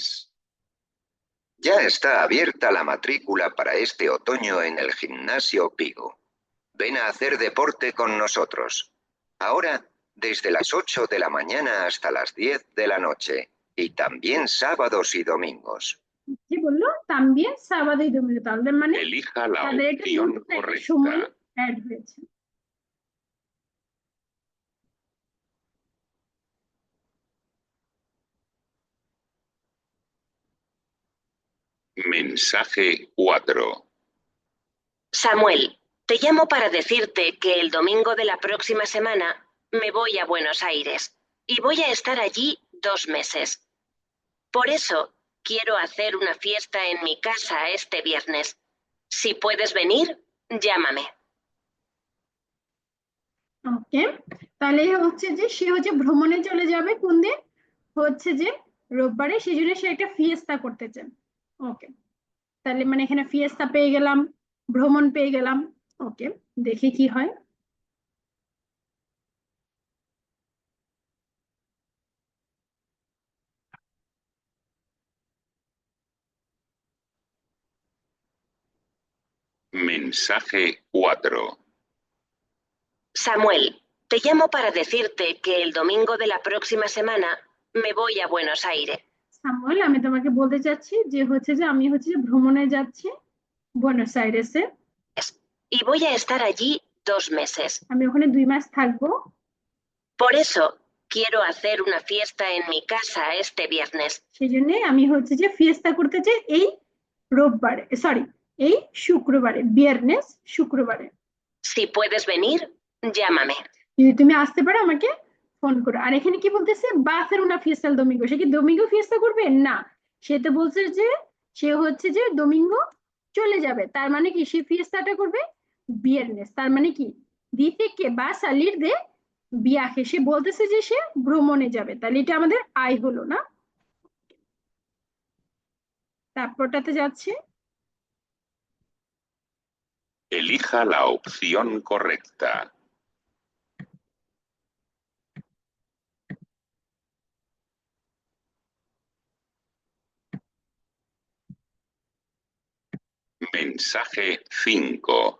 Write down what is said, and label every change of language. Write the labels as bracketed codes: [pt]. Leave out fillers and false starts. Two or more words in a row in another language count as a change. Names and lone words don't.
[es] Ya está abierta la matrícula para este otoño en el gimnasio Pigo. Ven a hacer deporte con nosotros. Ahora, desde las 8 de la mañana hasta las 10 de la noche. Y también sábados y domingos. [bn] কি বললো, [es] también sábado y domingo, [bn] তাহলে মানে [es] Elija la [bn] তাদের একটা [es] opción [bn] নতুন একটা সময় [es] correcta. [bn] অ্যাড হয়েছে। [es] Mensaje 4. Samuel, te llamo para decirte que el domingo de la próxima semana me voy a Buenos Aires y voy a estar allí 2 meses. Por eso quiero hacer una fiesta en mi casa este viernes. Si puedes venir, llámame. [bn] ওকে, তাহলে হচ্ছে যে সে হচ্ছে ভ্রমণে চলে যাবে কোন দিন, হচ্ছে যে রোববারে, সেই জন্য সে একটা ফিয়েস্তা করতে চান। ওকে, তাহলে মানে এখানে ফিয়েস্তা পেয়ে গেলাম, ভ্রমণ পেয়ে গেলাম। ওকে, দেখি কি হয়। [es] Mensaje 4. Samuel, te llamo para decirte que el domingo de la próxima semana me voy a Buenos Aires. [bn] সামুয়েল, আমি তোমাকে বলতে চাচ্ছি যে হচ্ছে যে আমি হচ্ছে যে ভ্রমণে যাচ্ছি বুয়েনোস আইরেসে, [es] Y voy a estar allí 2 meses. [bn] আমি ওখানে 2 মাস থাকবো। [es] Por eso Quiero hacer una fiesta en mi casa este viernes. [bn] সেই জন্য আমি হচ্ছে যে ফিয়েস্তা করতে চাই এই রোববারে, সরি, এই শুক্রবারে, viernes, শুক্রবারে। [es] Si puedes venir, llámame. [bn] যদি তুমি আসতে পারো আমাকে ফোন করো। আর এখানে কি বলতেছে, [es] va a hacer una fiesta el domingo, [bn] সে কি [es] domingo fiesta [bn] করবে? না, সে তো বলছে যে সে হচ্ছে যে domingo চলে যাবে, তার মানে কি সে ফিয়েস্তাটা করবে viernes, তার মানে কি [es] dice que va a salir de viaje, [bn] সে বলতেছে যে সে ভ্রমণে যাবে, তাহলে এটা আমাদের আই হলো না। তারপরটাতে যাচ্ছে, [es] Elija la opción correcta. Mensaje 5.